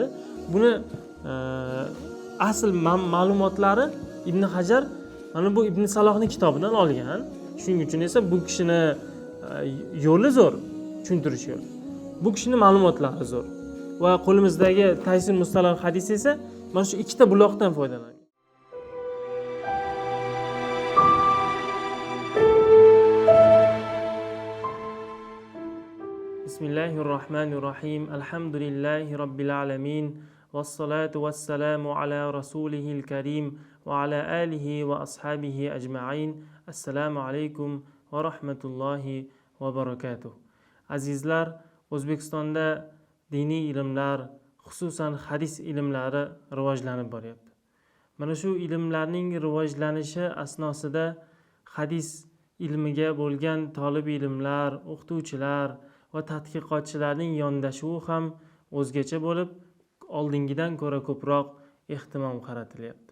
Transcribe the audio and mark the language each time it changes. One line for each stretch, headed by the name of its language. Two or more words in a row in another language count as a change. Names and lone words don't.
Uzbek: Buni asl ma'lumotlari Ibn Hajar mana bu Ibn Salohning kitobidan olgan. Shuning uchun esa bu kishini yo'li zo'r, tushuntirish yo'li. Bu kishini ma'lumotlari zo'r. Va qo'limizdagi Taysir Mustalah hadis esa mana shu ikkita buloqdan foydalangan.
Arabic: Bismillahirrahmanirrahim. الحمد لله رب العالمين والصلاة والسلام على رسوله الكريم وعلى آله وأصحابه أجمعين. السلام عليكم ورحمة الله وبركاته.
Uzbek: Azizlar, O'zbekistonda diniy ilmlar, xususan hadis ilmlari rivojlanib boryapti. Mana shu ilmlarning rivojlanishi asnosida hadis ilmiga bo'lgan talab ilmlar, o'qituvchilar va tadqiqotchilarning yondashuvi ham o'zgacha bo'lib, oldingidan ko'ra ko'proq ehtimom qaratilyapti.